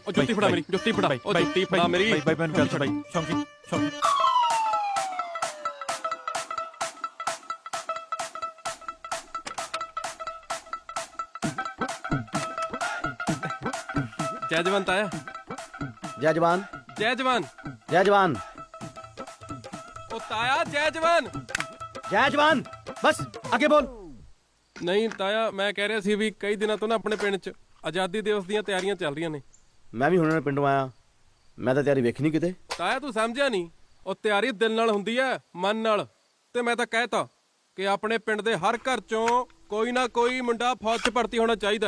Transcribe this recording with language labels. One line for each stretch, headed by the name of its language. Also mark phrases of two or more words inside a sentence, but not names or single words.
Punjabi: ਉਹ ਜੁੱਤੀ ਫੜਾ ਮੇਰੀ, ਜੁੱਤੀ ਫੜਾ। ਉਹ ਜੁੱਤੀ ਫੜਾ ਮੇਰੀ। ਬਾਈ ਮੈਨੂੰ ਗੱਲ ਛੜਾਈ। ਸ਼ੌਂਕੀ ਜੈ ਜਵਾਨ ਤਾਇਆ।
Hindi: जय जवान।
Punjabi: ਜੈ ਜਵਾਨ।
Hindi: जय जवान।
Punjabi: ਉਹ ਤਾਇਆ ਜੈ ਜਵਾਨ।
Hindi: जय जवान। बस आगे बोल।
Punjabi: ਨਹੀਂ ਤਾਇਆ, ਮੈਂ ਕਹਿ ਰਿਹਾ ਸੀ ਵੀ ਕਈ ਦਿਨਾਂ ਤੋਂ ਨਾ ਆਪਣੇ ਪਿੰਡ 'ਚ ਆਜ਼ਾਦੀ ਦਿਵਸ ਦੀਆਂ ਤਿਆਰੀਆਂ ਚੱਲ ਰਹੀਆਂ ਨੇ। ਮੈਂ ਵੀ ਹੁਣੇ ਪਿੰਡੋਂ ਆਇਆ, ਮੈਂ ਤਾਂ ਤਿਆਰੀ ਵੇਖੀ ਨਹੀਂ ਕਿਤੇ। ਤਾਇਆ ਤੂੰ ਸਮਝਿਆ ਨਹੀਂ, ਉਹ ਤਿਆਰੀ ਦਿਲ ਨਾਲ ਹੁੰਦੀ ਹੈ, ਮਨ ਨਾਲ। ਤੇ ਮੈਂ ਤਾਂ ਕਹਿਤਾ ਕਿ ਆਪਣੇ ਪਿੰਡ ਦੇ ਹਰ ਘਰ 'ਚੋਂ ਕੋਈ ਨਾ ਕੋਈ ਮੁੰਡਾ ਫੌਜ 'ਚ ਭਰਤੀ ਹੋਣਾ ਚਾਹੀਦਾ।